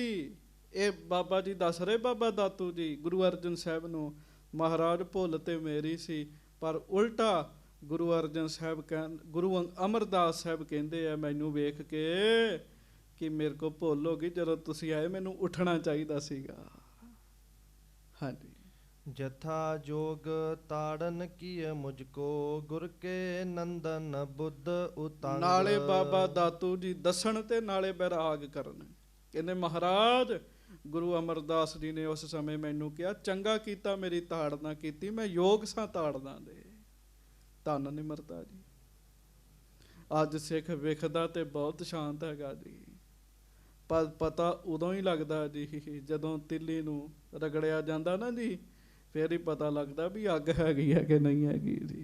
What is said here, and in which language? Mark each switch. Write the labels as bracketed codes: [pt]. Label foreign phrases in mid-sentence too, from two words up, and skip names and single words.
[pa] ਇਹ ਬਾਬਾ ਜੀ ਦੱਸ ਰਹੇ, ਬਾਬਾ ਦਾਤੂ ਜੀ ਗੁਰੂ ਅਰਜਨ ਸਾਹਿਬ ਨੂੰ, ਮਹਾਰਾਜ ਭੁੱਲ ਤੇ ਮੇਰੀ ਸੀ, ਪਰ ਉਲਟਾ ਗੁਰੂ ਅਰਜਨ ਸਾਹਿਬ ਗੁਰੂ ਅਮਰਦਾਸ ਸਾਹਿਬ ਕਹਿੰਦੇ ਆ ਮੈਨੂੰ ਵੇਖ ਕੇ ਕਿ ਮੇਰੇ ਕੋਲ ਭੁੱਲ ਹੋ ਗਈ। ਜਦੋਂ ਤੁਸੀਂ ਆਏ ਮੈਨੂੰ ਉੱਠਣਾ ਚਾਹੀਦਾ ਸੀਗਾ। ਹਾਂਜੀ। [bra] जथा जोग ताड़न किए मुझको गुर के नंदन बुद्ध उतांग। [pa] ਨਾਲੇ ਬਾਬਾ ਦਾਤੂ ਜੀ ਦੱਸਣ ਤੇ ਨਾਲੇ ਬੈਰਾਗ ਕਰਨ। ਕਹਿੰਦੇ ਮਹਾਰਾਜ ਗੁਰੂ ਅਮਰਦਾਸ ਜੀ ਨੇ ਉਸ ਸਮੇਂ ਮੈਨੂੰ ਕਿਹਾ, ਚੰਗਾ ਕੀਤਾ ਮੇਰੀ ਤਾੜਨਾ ਕੀਤੀ, ਮੈਂ ਯੋਗ ਸਾਂ ਤਾੜਨਾ ਦੇ। ਧੰਨ ਨਿਮਰਤਾ ਜੀ। ਅੱਜ ਸਿੱਖ ਵਿਖਦਾ ਤੇ ਬਹੁਤ ਸ਼ਾਂਤ ਹੈਗਾ ਜੀ, ਪਰ ਪਤਾ ਉਦੋਂ ਹੀ ਲੱਗਦਾ ਜੀ ਜਦੋਂ ਤਿੱਲੀ ਨੂੰ ਰਗੜਿਆ ਜਾਂਦਾ ਨਾ ਜੀ, ਫਿਰ ਹੀ ਪਤਾ ਲੱਗਦਾ ਵੀ ਅੱਗ ਹੈਗੀ ਹੈ ਕਿ ਨਹੀਂ ਹੈਗੀ ਜੀ।